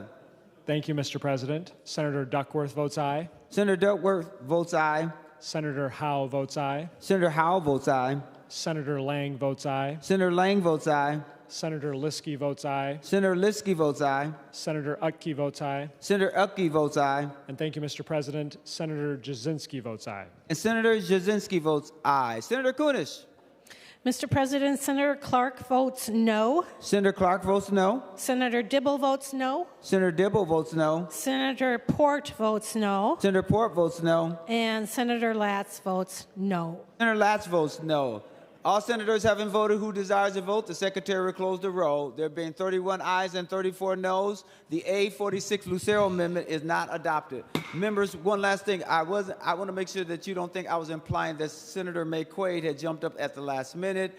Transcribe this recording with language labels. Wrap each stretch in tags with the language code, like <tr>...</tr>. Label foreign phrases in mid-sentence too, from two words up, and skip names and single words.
<en>Thank you, Mr. President. Senator Duckworth votes aye. Senator Duckworth votes aye. Senator Howe votes aye. Senator Howe votes aye. Senator Lang votes aye. Senator Lang votes aye. Senator Liskey votes aye. Senator Liskey votes aye. Senator Utke votes aye. Senator Utke votes aye. And thank you, Mr. President. Senator Cwodzinski votes aye. And Senator Cwodzinski votes aye. Senator Kunesh. Mr. President, Senator Clark votes no. Senator Clark votes no. Senator Dibble votes no. Senator Dibble votes no. Senator Port votes no. Senator Port votes no. And Senator Latz votes no. Senator Latz votes no. All senators having voted who desires to vote, the Secretary will close the roll. There being 31 ayes and 34 noes, the A46 Lucero Amendment is not adopted. Members, one last thing. I want to make sure that you don't think I was implying that Senator McQuaid had jumped up at the last minute.</en>